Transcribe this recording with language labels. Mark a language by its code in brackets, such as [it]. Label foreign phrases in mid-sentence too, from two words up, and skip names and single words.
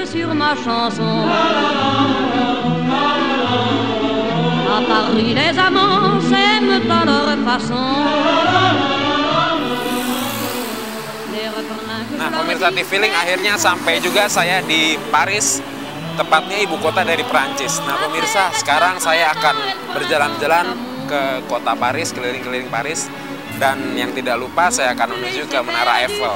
[fr] ma chanson. À Paris les amants s'aiment à leur façon. [id] Nah, pemirsa TV-Link, akhirnya sampai juga saya di Paris, tepatnya ibu kota dari Perancis. Nah, pemirsa, sekarang saya akan berjalan-jalan ke kota Paris, keliling-keliling Paris. Dan yang tidak lupa, saya akan menuju ke Menara Eiffel.